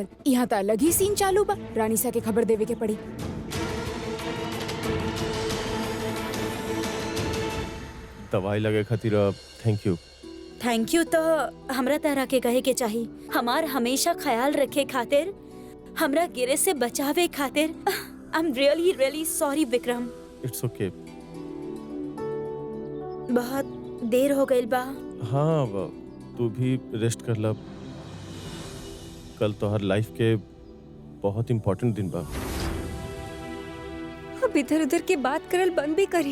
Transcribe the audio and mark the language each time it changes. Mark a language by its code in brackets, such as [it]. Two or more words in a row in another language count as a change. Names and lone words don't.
[bho] यहाँ तो अलग ही सीन चालू बा। रानी सा के खबर देवे के पड़ी। दवाई लगे खातिर [en] thank you. thank you [bho] तो हमरा तरह के कहे के चाही। हमार हमेशा ख्याल रखे खातिर, हमरा गिरे से बचावे खातिर। [en] I am really really sorry Vikram. it's okay. [bho] बहुत देर हो गई बा। हाँ, तू भी रेस्ट कर लब। कल तो हर लाइफ के बहुत इम्पोर्टेंट दिन बा। अब इधर उधर की बात करल बंद भी करी।